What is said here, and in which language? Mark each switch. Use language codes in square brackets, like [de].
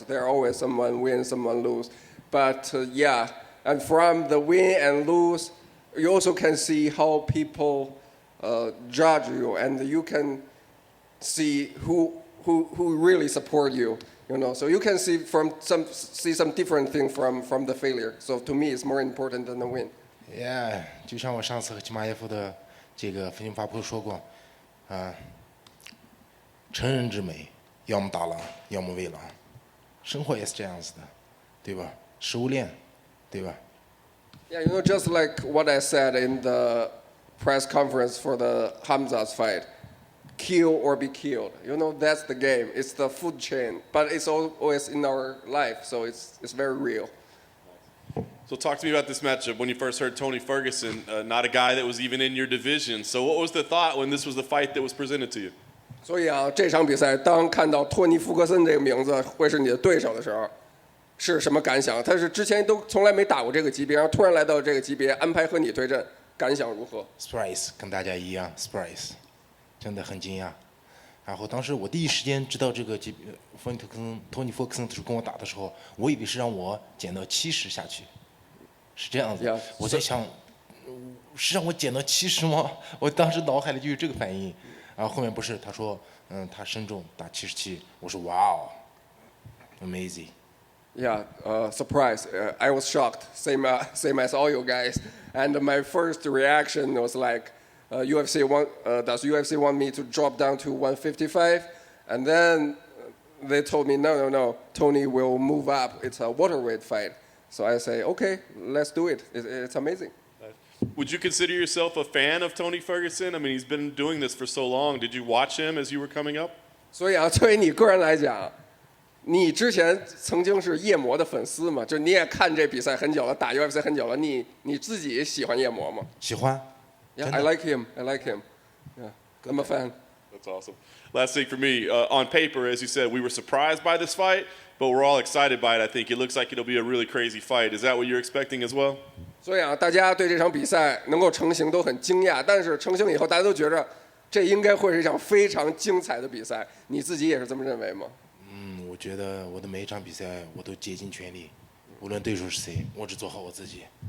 [en] There always someone win, someone lose. But and from the win and lose, you also can see how people. Judge you, and you can see who really support you. So you can see some different thing from the failure. So to me, it's more important than the win. [zh] Yeah， 就像我上次和齐马耶夫的这个分析发布说过，成人之美，要么打狼，要么喂狼，生活也是这样子的，对吧？食物链，对吧 [en] ？Yeah, just like what I said in the press conference for the Hamza's fight, kill or be killed. That's the game. It's the food chain, but it's always in our life, so it's very real. So talk to me about this matchup. When you first heard Tony Ferguson, not a guy that was even in your division. So what was the thought when this was the fight that was presented to you? [zh] 所以啊，这场比赛当看到托尼·福克森这个名字会是你的对手的时候，是什么感想？他是之前都从来没打过这个级别，然后突然来到这个级别，安排和你对阵。感想如何？ Surprise，跟大家一样 ，surprise， 真的很惊讶。然后当时我第一时间知道这个托尼·福克森跟我打的时候，我以为是让我减到70下去，是这样子。 [en] Yeah, [zh] 我在想，是让我减到70吗？我当时脑海里就有这个反应。然后后面不是，他说，他身重打77，我说哇哦 ，amazing。 [en] Yeah, surprise. I was shocked, same as all you guys. And my first reaction was like, does UFC want me to drop down to 155? And then they told me, no, Tony will move up. It's a welterweight fight. So I say, okay, let's do it. It's amazing. Would you consider yourself a fan of Tony Ferguson? I mean, he's been doing this for so long. Did you watch him as you were coming up? [zh] 所以啊，作为你个人来讲，你之前曾经是夜魔的粉丝嘛？就你也看这比赛很久了，打 UFC 很久了，你自己喜欢夜魔吗？喜欢。 [en] Yeah, I like him. I like him. Yeah, I'm a fan. That's awesome. Last thing for me, on paper, as you said, we were surprised by this fight, but we're all excited by it. I think it looks like it'll be a really crazy fight. Is that what you're expecting as well? [zh] 所以啊，大家对这场比赛能够成型都很惊讶，但是成型以后，大家都觉着这应该会是一场非常精彩的比赛。你自己也是这么认为吗？我觉得我的每一场比赛我都竭尽全力，无论对手是谁，我只做好我自己。